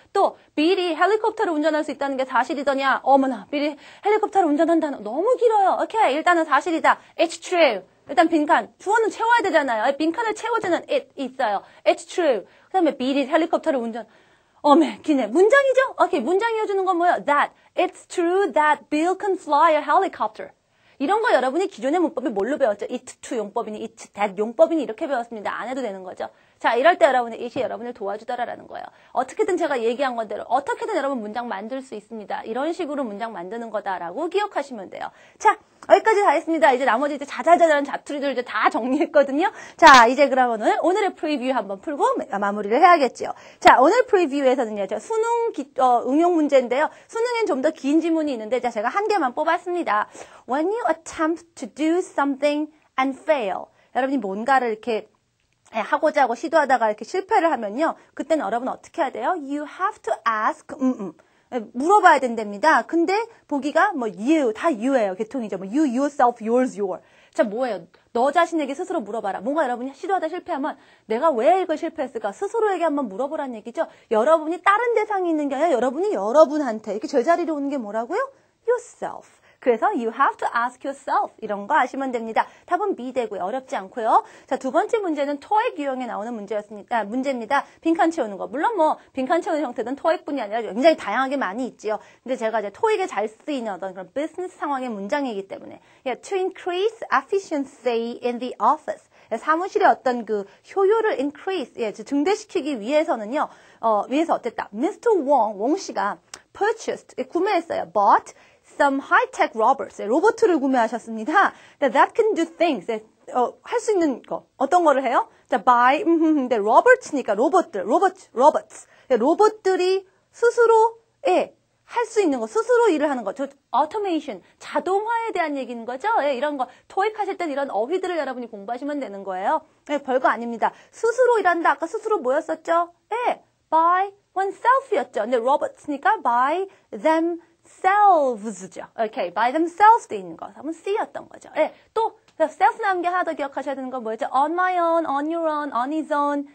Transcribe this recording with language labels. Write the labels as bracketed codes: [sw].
[ko] 또 빌이 헬리콥터를 운전할 수 있다는 게 사실이더냐? 어머나 빌이 헬리콥터를 운전한다는 너무 길어요. 오케이 일단은 사실이다. [en] It's true. [ko] 일단 빈칸 주어는 채워야 되잖아요. 빈칸을 채워주는 it 있어요. [en] It's true. [ko] 그 다음에 빌이 헬리콥터를 운전 어메 기네 문장이죠? 오케이 문장 이어주는 건 뭐예요? [en] That it's true that Bill can fly a helicopter. [ko] 이런 거 여러분이 기존의 문법이 뭘로 배웠죠? [en] it to [ko] 용법이니 [en] it that [ko] 용법이니 이렇게 배웠습니다. 안 해도 되는 거죠. 자, 이럴 때 여러분의 it이 여러분을 도와주더라라는 거예요. 어떻게든 제가 얘기한 건대로 어떻게든 여러분 문장 만들 수 있습니다. 이런 식으로 문장 만드는 거다라고 기억하시면 돼요. 자, 여기까지 다 했습니다. 이제 나머지 이제 자잘자잘한 자투리들 이제 다 정리했거든요. 자, 이제 그러면 오늘의 프리뷰 한번 풀고 마무리를 해야겠죠. 자, 오늘 프리뷰에서는요, 수능 응용 문제인데요. 수능엔 좀 더 긴 지문이 있는데, 자, 제가 한 개만 뽑았습니다. [en] When you attempt to do something and fail. [ko] 여러분이 뭔가를 이렇게 하고자 하고 시도하다가 이렇게 실패를 하면요. 그때는 여러분 어떻게 해야 돼요? [en] You have to ask, [ko] 물어봐야 된답니다. 근데 보기가 뭐 you, 다 you예요. 계통이죠. [en] 뭐 you, yourself, yours, your. [ko] 자, 뭐예요? 너 자신에게 스스로 물어봐라. 뭔가 여러분이 시도하다 실패하면 내가 왜 이걸 실패했을까? 스스로에게 한번 물어보라는 얘기죠. 여러분이 다른 대상이 있는 게 아니라 여러분이 여러분한테 이렇게 제자리로 오는 게 뭐라고요? Yourself. 그래서 [en] you have to ask yourself [ko] 이런 거 아시면 됩니다. 답은 B 되고요. 어렵지 않고요. 자, 두 번째 문제는 토익 유형에 나오는 문제입니다. 빈칸 채우는 거. 물론 뭐 빈칸 채우는 형태는 토익뿐이 아니라 굉장히 다양하게 많이 있지요. 근데 제가 이제 토익에 잘 쓰이는 어떤 그런 비즈니스 상황의 문장이기 때문에 [en] to increase efficiency in the office. [ko] 사무실의 어떤 그 효율을 increase, 증대시키기 위해서는요. 위해서 어땠다? Mr. Wong 씨가 purchased, 구매했어요. [en] Bought some high-tech robots, [ko] 로봇을 구매하셨습니다. [en] That can do things, [ko] 할 수 있는 거. 어떤 거를 해요? 자, buy, 근데 robots니까 robots. 로봇들이 스스로, 할 수 있는 거, 스스로 일을 하는 거. automation, 자동화에 대한 얘기인 거죠? 이런 거, 토익 하실 땐 이런 어휘들을 여러분이 공부하시면 되는 거예요. 별거 아닙니다. 스스로 일한다. 아까 스스로 뭐였었죠? [en] by oneself였죠. [ko] 근데 robots니까 [en] by themselves [ko] 죠. 오케이, by themselves 돼 있는 거. 한번 C였던 거죠. 또 self 나온 게 하나 더 기억하셔야 되는 건 뭐였죠? [en] on my own, on your own, on his own.